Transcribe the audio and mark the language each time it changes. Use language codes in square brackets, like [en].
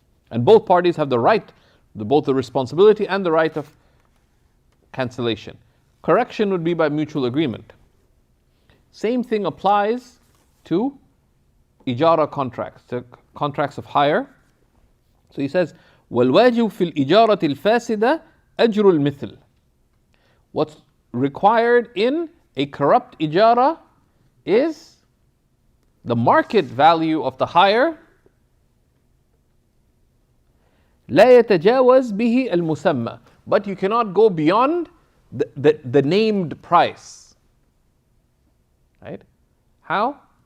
[en] And both parties have the right, both the responsibility and the right of cancellation. Correction would be by mutual agreement. Same thing applies to ijara contracts, the contracts of hire. So he says, [ar] وَالْوَاجِبُ فِي الْإِجَارَةِ الْفَاسِدَةِ أَجْرُ الْمِثْلِ. [en] What's required in a corrupt ijara is the market value of the hire [ar] لا يتجاوز به المسمى. [en] But you cannot go beyond the named price. Right? How?